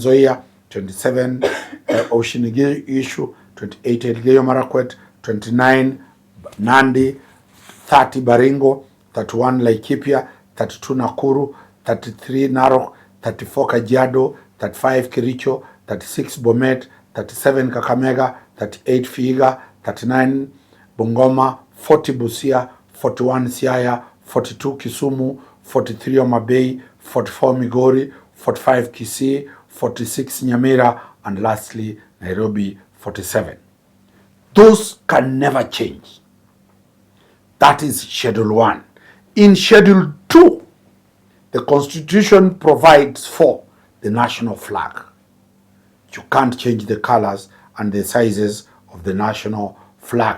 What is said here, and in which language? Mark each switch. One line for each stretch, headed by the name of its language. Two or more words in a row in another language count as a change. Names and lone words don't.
English: Nzoia, 27 Ocean Issue, 28 Elgeyo Marakwet, 29 Nandi, 30 Baringo, 31 Laikipia, 32 Nakuru, 33 Narok, 34 Kajiado, 35 Kericho, 36 Bomet, 37 Kakamega, 38 Vihiga, 39 Bungoma, 40 Busia, 41 Siaya, 42 Kisumu, 43 Homa Bay, 44 Migori, 45 Kisii, 46 Nyamira, and lastly Nairobi, 47. Those can never change. That is Schedule 1. In Schedule 2, the Constitution provides for the national flag. You can't change the colors and the sizes of the national flag.